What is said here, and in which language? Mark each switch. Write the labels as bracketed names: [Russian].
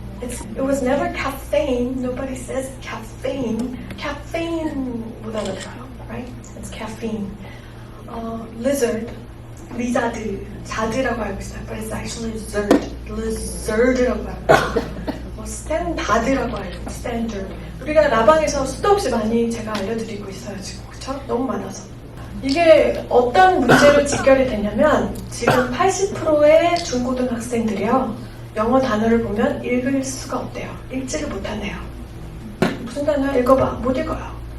[English] It was never caffeine. Nobody says caffeine. [Korean] Caffeine 못 알아들어요, right? [English] It's caffeine. [Korean] Lizard, 리자드, 자드라고 알고 있어요. [English] But it's actually lizard [Korean] 라고 알고 있어요. 스탠다드라고 알고 있어요. [English] Standard. [Korean] 우리가 라방에서 수도 없이 많이 제가 알려드리고 있어요, 지금. 그쵸? 너무 많아서. 이게 어떤 문제로 직결이 되냐면 지금 80%의 중고등학생들이요. 영어 단어를 보면 읽을 수가 없대요. 읽지를 못한대요. 무슨 단어 읽어봐. 못 읽어요.